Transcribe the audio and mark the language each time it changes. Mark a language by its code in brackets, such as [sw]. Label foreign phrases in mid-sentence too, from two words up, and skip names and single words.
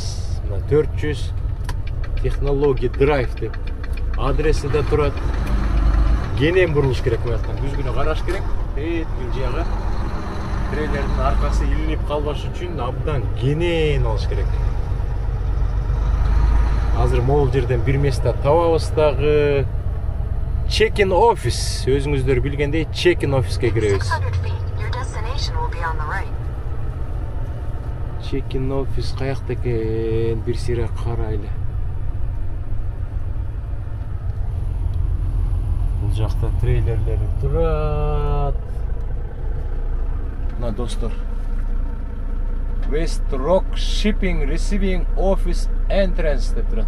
[ky] Мына 400 технология драйв деп адреси да турат. Кенен бурулуш керек, мынаяктан күзгүнө караш керек. Бүл жагы трейлердин аркасы илинип калбаш үчүн абдан кенен алыш керек. Азыр могул жерден бир месте табабыз дагы. [en] Check-in office, [ky] өзүңүздөр билгендей, [en] check-in office'ке [ky] киребиз. [en] Check-in office [ky] каякта экен, бир сыйра карайлы. Бул жакта трейлерлер турат. Мына достор. [en] West Rock Shipping Receiving Office Entrance [ky] деп турат.